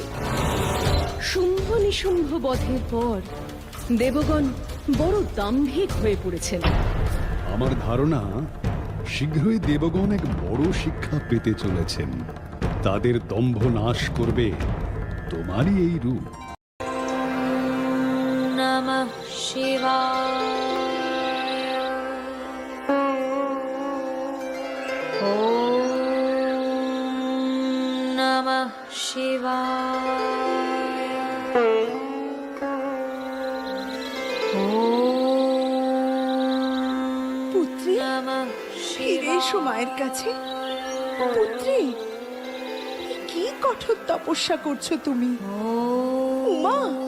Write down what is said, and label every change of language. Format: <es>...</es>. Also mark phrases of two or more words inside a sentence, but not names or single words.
<bn>শুম্ভ নিশুম্ভ বধের পর দেবগণ বড় দাম্ভিক হয়ে পড়েছেন। আমার ধারণা শীঘ্রই দেবগণ এক বড় শিক্ষা পেতে চলেছেন। তাদের দম্ভ নাশ করবে তোমারই এই রূপ।</bn> <sa>নমঃ শিবায়। ওম নমঃ শিবায়।</sa> <bn>পুত্রী, নমঃ ফিরে এসো মায়ের কাছে। পুত্রী, কি কঠোর তপস্যা করছো তুমি? উমা,</bn>